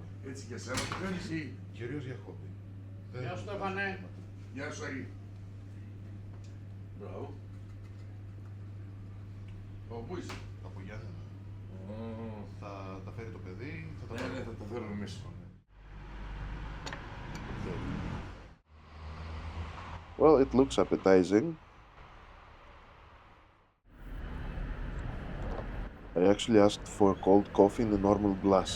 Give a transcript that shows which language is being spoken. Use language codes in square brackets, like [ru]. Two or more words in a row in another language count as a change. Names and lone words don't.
[el] Έτσι για σένα το κάνεις ή? Κυρίως για χόμπι. Γεια σου Στέφανε. Γεια σου Αγί. Μπράβο. Πού είσαι? Από Γιάννενα. Θα τα φέρει το παιδί, θα τα Ναι, θα τα φέρουμε εμείς. [en] Well, it looks appetizing. I actually asked for cold coffee in a normal glass.